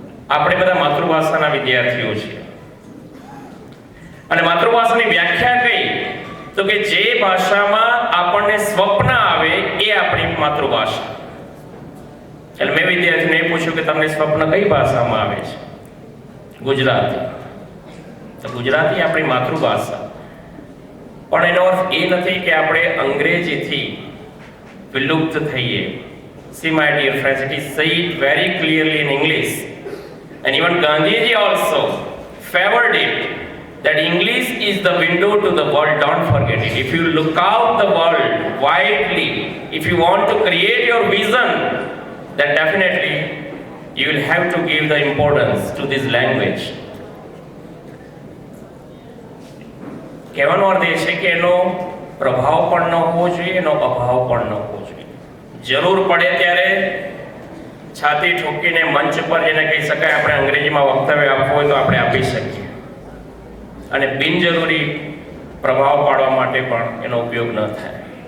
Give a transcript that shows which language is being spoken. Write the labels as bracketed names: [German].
[Gujarati] આપણે બધા માતૃભાષાના વિદ્યાર્થીઓ છીએ અને માતૃભાષાની વ્યાખ્યા કઈ તો કે જે ભાષામાં આપણને સ્વપ્ન આવે એ આપણી માતૃભાષા. એટલે મેં વિદ્યાર્થીને પૂછ્યું કે તમને સ્વપ્ન કઈ ભાષામાં આવે છે? ગુજરાતી. તો ગુજરાતી આપણી માતૃભાષા, પણ એનો અર્થ એ નથી કે આપણે અંગ્રેજીથી વિલુપ્ત થઈએ. [English] See my dear friends, it is said very clearly in English, and even Gandhiji also favored it, that English is the window to the world. Don't forget it. If you look out the world widely, if you want to create your vision, then definitely you will have to give the importance to this language. [Gujarati] કહેવાનો અર્થ એ છે કે એનો પ્રભાવ પણ ન હોવો જોઈએ, એનો અભાવ પણ ન હોવો જોઈએ. જરૂર પડે ત્યારે છાતી ઠોકીને મંચ પર જેને કહી શકાય આપણે અંગ્રેજીમાં વક્તવ્ય આપવું હોય તો આપણે આપી શકીએ, અને બિનજરૂરી પ્રભાવ પાડવા માટે પણ એનો ઉપયોગ ન થાય.